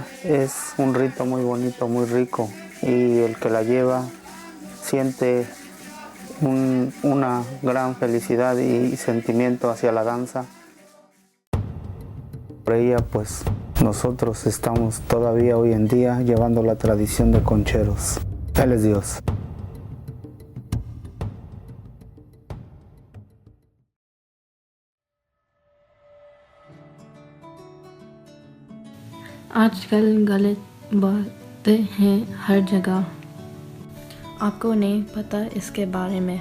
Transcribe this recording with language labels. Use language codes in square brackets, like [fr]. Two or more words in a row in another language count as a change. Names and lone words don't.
[es] Es un rito muy bonito, muy rico, y el que la lleva siente una gran felicidad y sentimiento hacia la danza. Por ella, pues, nosotros estamos todavía hoy en día llevando la tradición de concheros. Él es Dios. [hi] आजकल गलत बातें हैं हर जगह। आपको नहीं पता इसके बारे में।